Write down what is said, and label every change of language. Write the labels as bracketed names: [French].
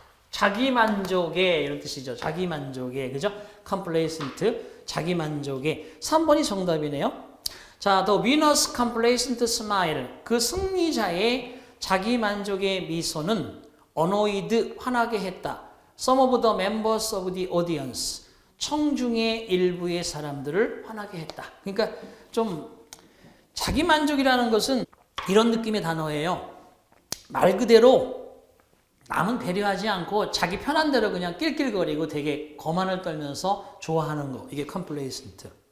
[Korean] 자기만족의 이런 뜻이죠. 자기만족의, 그죠? complacent, 자기만족의. 3번이 정답이네요. 자, [English] the winner's complacent smile, [Korean] 그 승리자의 자기만족의 미소는 annoyed, 화나게 했다. [English] some of the members of the audience, [Korean] 청중의 일부의 사람들을 화나게 했다. 그러니까 좀 자기만족이라는 것은 이런 느낌의 단어예요. 말 그대로 남은 배려하지 않고 자기 편한 대로 그냥 낄낄거리고 되게 거만을 떨면서 좋아하는 거. 이게 complacent.